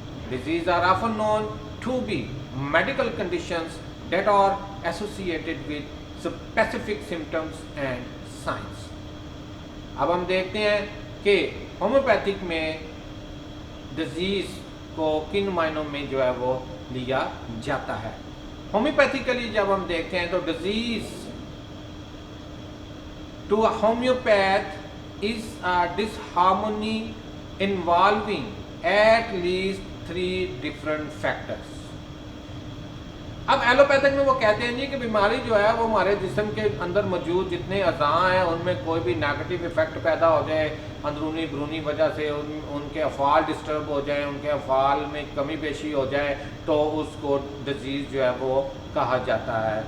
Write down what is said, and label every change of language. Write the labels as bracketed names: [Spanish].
[English] Diseases are often known to be medical conditions that are associated with specific symptoms and signs۔ [Urdu] اب ہم دیکھتے ہیں کہ homeopathic میں ڈیزیز کو کن معنوں میں جو ہے وہ لیا جاتا ہے۔ ہومیوپیتھیکلی جب ہم دیکھتے ہیں تو disease to a homeopath [English] is a disharmony involving at least 3 different factors. [Urdu] اب ایلوپیتھک میں وہ کہتے ہیں جی کہ بیماری جو ہے وہ ہمارے جسم کے اندر موجود جتنے اعضاء ہیں ان میں کوئی بھی نیگیٹو افیکٹ پیدا ہو جائے اندرونی برونی وجہ سے ان کے افعال ڈسٹرب ہو جائیں، ان کے افعال میں کمی بیشی ہو جائے تو اس کو ڈیزیز جو ہے وہ کہا جاتا ہے.